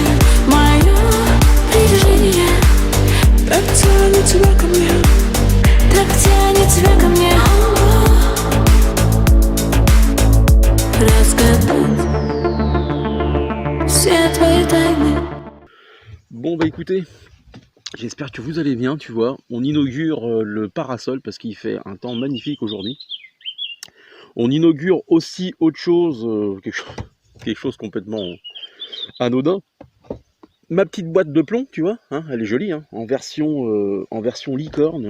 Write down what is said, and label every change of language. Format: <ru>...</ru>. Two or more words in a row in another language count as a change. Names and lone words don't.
<ru>Мое притяжение так тянет тебя ко мне, так тянет тебя ко мне. Разгадать все твои тайны.</ru> <fr>Bon bah écoutez, j'espère que vous allez bien, tu vois. On inaugure le parasol parce qu'il fait un temps magnifique aujourd'hui. On inaugure aussi autre chose, quelque chose complètement anodin. Ma petite boîte de plomb, tu vois, hein, elle est jolie, hein, en version licorne.</fr>